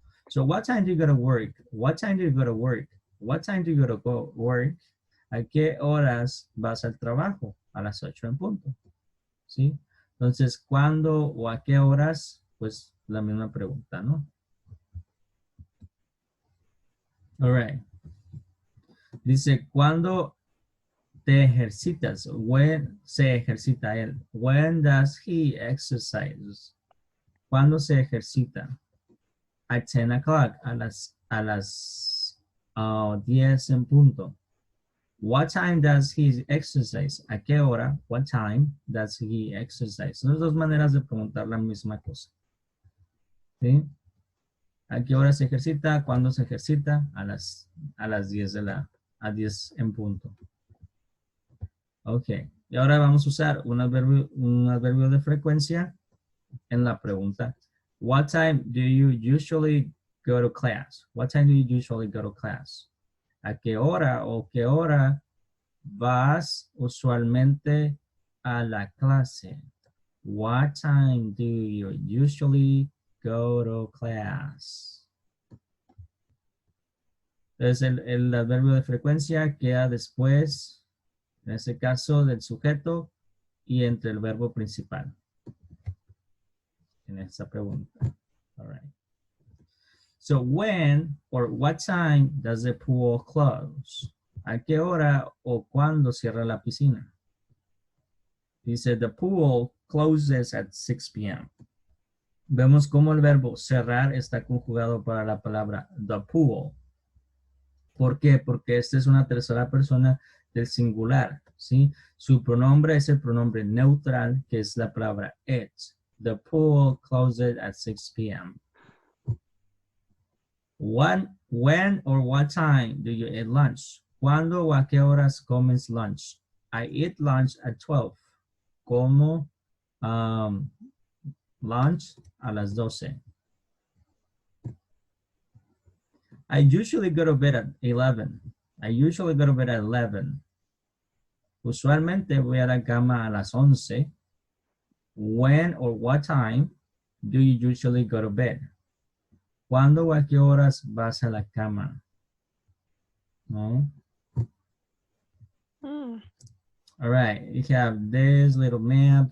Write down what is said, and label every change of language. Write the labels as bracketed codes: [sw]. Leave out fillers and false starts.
[en] So what time do you go to work? What time do you go to work? What time do you go to work? [es] ¿A qué horas vas al trabajo? A las 8 en punto. ¿Sí? Entonces, ¿cuándo o a qué horas? Pues la misma pregunta, ¿no? [en] All right. [es] Dice, ¿cuándo te ejercitas? [en] When [es] se ejercita él. [en] When does he exercise? [es] ¿Cuándo se ejercita? [en] At 10 o'clock, [es] a las 10 en punto. [en] What time does he exercise? [es] ¿A qué hora? [en] What time does he exercise? [es] Son dos maneras de preguntar la misma cosa. ¿Sí? ¿A qué hora se ejercita? ¿Cuándo se ejercita? A las 10 a 10 en punto. Ok. Y ahora vamos a usar un adverbio de frecuencia en la pregunta. [en] What time do you usually go to class? What time do you usually go to class? [es] ¿A qué hora o qué hora vas usualmente a la clase? [en] What time do you usually go to class? [es] Entonces el adverbio de frecuencia queda después, en este caso, del sujeto y entre el verbo principal. En esta pregunta. [en] All right. So when or what time does the pool close? [es] ¿A qué hora o cuándo cierra la piscina? [en] Dice, the pool closes at 6 p.m. [es] Vemos cómo el verbo cerrar está conjugado para la palabra the pool. ¿Por qué? Porque esta es una tercera persona del singular, ¿sí? Su pronombre es el pronombre neutral, que es la palabra it. [en] The pool closes at 6 p.m. When or what time do you eat lunch? [es] ¿Cuándo o a qué horas comes lunch? [en] I eat lunch at 12. [es] Como lunch a las 12. [en] I usually go to bed at 11. I usually go to bed at 11. [es] Usualmente voy a la cama a las 11. [en] When or what time do you usually go to bed? [es] ¿Cuándo o a qué horas vas a la cama? No? Mm. [en] All right, you have this little map.